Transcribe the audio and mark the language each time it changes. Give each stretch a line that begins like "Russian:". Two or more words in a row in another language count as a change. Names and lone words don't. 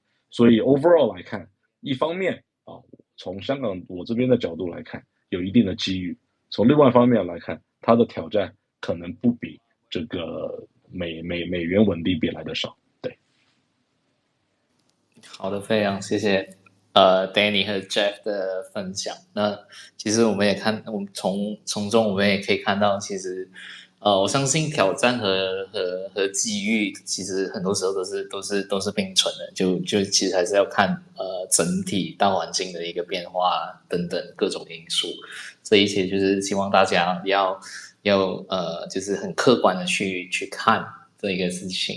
Chinese: 所以 overall 来看，一方面从香港我这边的角度来看，有一定的机遇；从另外一方面来看，它的挑战可能不比这个美元稳定币来的少。对，好的，非常谢谢Danny 和 Jeff 的分享。那其實我們也看，我們從中我們也可以看到，其實我相信挑戰和機遇，其實很多時候都是並存的。就其實還是要看整體大環境的一個變化等等各種因素。這一切就是希望大家要就是很客觀的去看這一個事情。